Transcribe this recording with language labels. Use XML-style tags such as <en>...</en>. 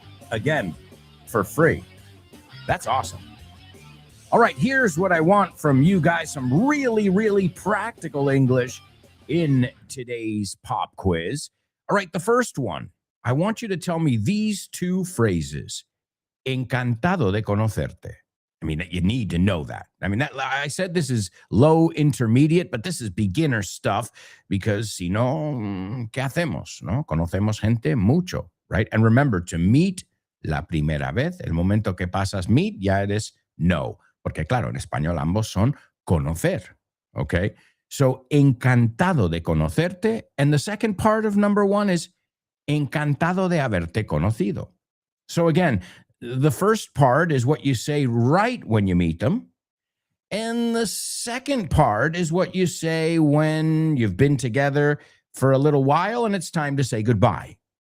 <en>Again, for free. That's awesome. All right, here's what I want from you guys. Some really, really practical English in today's pop quiz. All right, the first one. I want you to tell me these two phrases.</en> <es>Encantado de conocerte.</es> <en>I mean, you need to know that. I mean, I said this is low intermediate, but this is beginner stuff because</en> <es>si no, ¿qué hacemos? ¿No? Conocemos gente mucho,</es> <en>right? And remember, to meet,</en> <es>la primera vez, el momento que pasas meet, ya eres know. Porque claro, en español ambos son conocer, okay?</es> <en>So,</en> <es>encantado de conocerte.</es> <en>And the second part of number one is</en> <es>encantado de haberte conocido.</es> <en>So again, the first part is what you say right when you meet them. And the second part is what you say when you've been together for a little while and it's time to say goodbye.</en>